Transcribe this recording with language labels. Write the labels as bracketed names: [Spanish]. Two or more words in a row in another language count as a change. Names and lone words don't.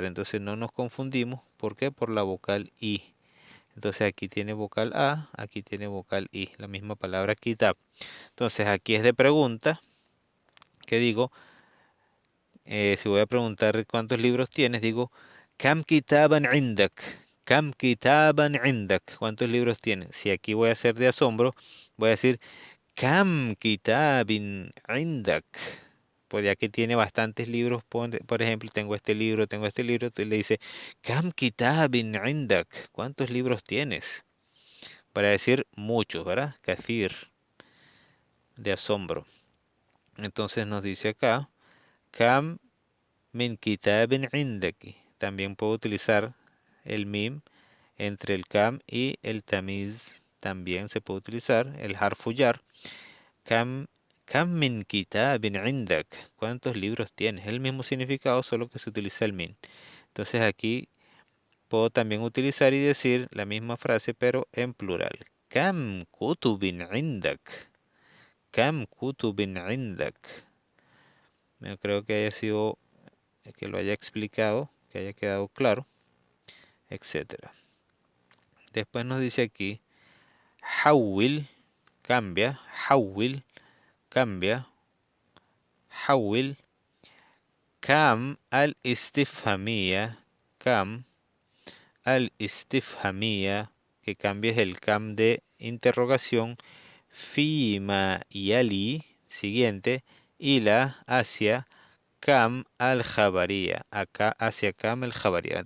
[Spanish] Entonces no nos confundimos. ¿Por qué? Por la vocal I. Entonces aquí tiene vocal A, aquí tiene vocal I, la misma palabra kitab. Entonces aquí es de pregunta, que digo, si voy a preguntar cuántos libros tienes, digo, [Arabic] كم كتابا عندك، كم كتابا عندك, [Spanish] ¿cuántos libros tienes? Si aquí voy a hacer de asombro, voy a decir, [Arabic] كم كتاب عندك. [Spanish] Pues ya que tiene bastantes libros, por ejemplo, tengo este libro, entonces le dice, [Arabic] كم كتاب عندك, [Spanish] ¿cuántos libros tienes? Para decir muchos, ¿verdad? Kathir, de asombro. Entonces nos dice acá, [Arabic] كم من كتاب عندك. [Spanish] También puedo utilizar el mim entre el kam y el tamiz. También se puede utilizar el harfuyar. [Arabic] كم، كم من كتاب عندك. [Spanish] ¿Cuántos libros tienes? El mismo significado, solo que se utiliza el min. Entonces aquí puedo también utilizar y decir la misma frase, pero en plural. [Arabic] كم كتب عندك. كم كتب عندك. [Spanish] Yo creo que haya sido, que lo haya explicado, que haya quedado claro, etcétera. Después nos dice aquí, Hawil, cambia, Hawil, cambia, [Arabic] حوّل كم الاستفهامية، كم الاستفهامية, [Spanish] que cambies el Kam de interrogación, [Arabic] فيما يلي, siguiente, Ila, hacia, كم الخبرية, [Spanish] acá hacia [Arabic] كم الخبرية.